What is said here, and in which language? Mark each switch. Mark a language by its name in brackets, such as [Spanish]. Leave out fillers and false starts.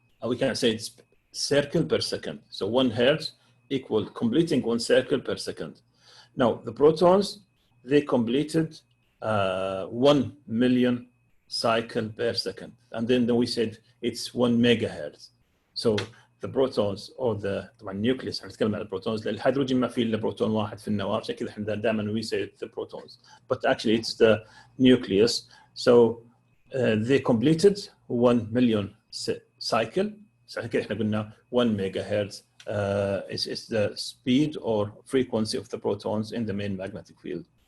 [English] We can say it's circle per second. So 1 hertz equal completing 1 circle per second. Now, the protons, they completed 1 million cycle per second. And then we said it's 1 megahertz. So the protons or the nucleus, [Arabic] هنتكلم عن البروتونز. الهيدروجين ما فيه إلا بروتون واحد في النواة، عشان كده احنا دائما [English] we say the protons. But actually it's the nucleus. So they completed 1 million cycle. So [Arabic] عشان كده احنا قلنا [English] 1 megahertz is the speed or frequency of the protons in the main magnetic field.